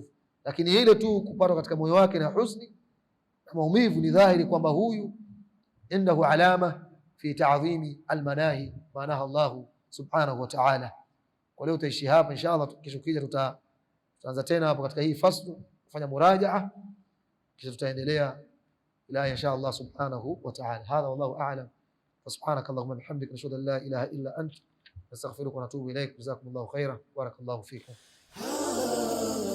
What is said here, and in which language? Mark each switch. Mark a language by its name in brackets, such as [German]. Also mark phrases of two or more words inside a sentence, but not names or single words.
[Swahili] Lakini ile tu kupata katika moyo wake na huzni na maumivu, ni dhahiri kwamba huyu [Arabic] عنده علامة في تعظيم المناهي ما نهى الله سبحانه وتعالى. [Swahili] Kwa leo tutaishi hapa inshallah, kesho kija tutaanza tena hapo katika hii faslu, kufanya murajaa, kisha tutaendelea ila [Arabic] إن شاء الله سبحانه وتعالى. هذا والله أعلم. سبحانك اللهم بحمدك نشهد أن لا إله إلا أنت نستغفرك ونتوب إليك. جزاكم الله خيرا بارك الله فيكم.